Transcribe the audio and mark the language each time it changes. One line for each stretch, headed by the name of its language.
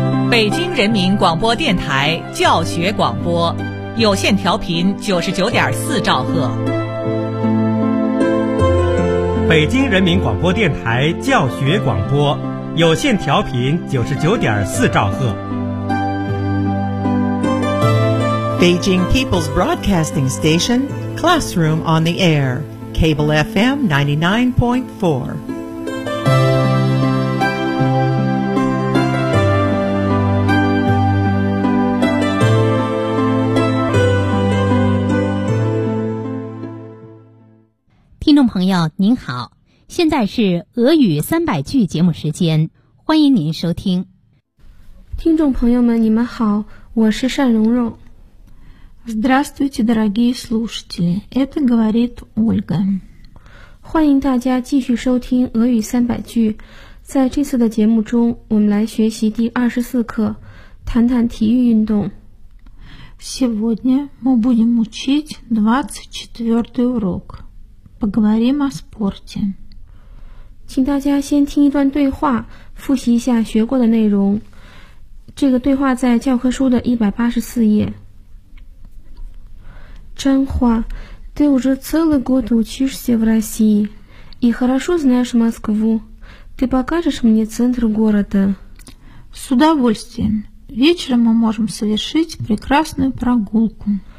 Chinese: 北京人民广播电台教学广播，有线调频99.4兆赫。北京人民广播电台教学广播，有线调频99.4兆赫。
English: Beijing People's Broadcasting Station, Classroom on the Air, Cable FM 99.4.
Chinese: 朋友您好，现在是俄语300句节目时间，欢迎您收听。听众朋友们你们好，我是单蓉蓉。
Russian: Здравствуйте, дорогие слушатели, это говорит Ольга.
Chinese: 欢迎大家继续收听俄语300句。在这次的节目中，我们来学习第24课，谈谈体育运动。
Russian: Сегодня мы будем учить 24 урок. Поговорим о спорте.
Chinese: 请大家先听一段对话，复习一下学过的内容。这个对话在教科书的184页。
Russian: 真话 ты уже целый год учишься в России и хорошо знаешь Москву. Ты покажешь мне центр города? С удовольствием. Вечером мы можем совершить прекрасную прогулку.